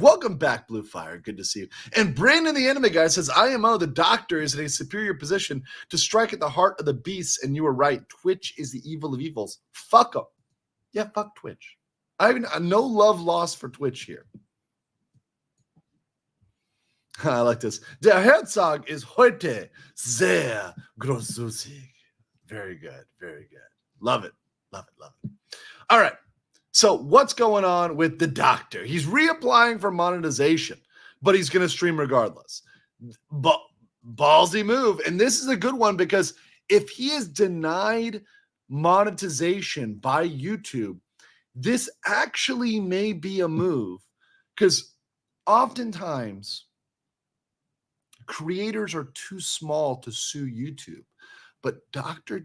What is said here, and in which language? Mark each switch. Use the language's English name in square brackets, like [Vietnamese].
[English] Welcome back, Blue Fire. Good to see you. And Brandon, the anime guy, says, IMO, the doctor, is in a superior position to strike at the heart of the beast. And you were right. Twitch is the evil of evils. Fuck them. Yeah, fuck Twitch. No love lost for Twitch here. I like this. [German] Der Herzog is heute sehr großzügig. [English] Very good. Very good. Love it. Love it. Love it. All right. So what's going on with the doctor? He's reapplying for monetization, but he's going to stream regardless. But ballsy move. And this is a good one because if he is denied monetization by YouTube, this actually may be a move because oftentimes creators are too small to sue YouTube, but Dr.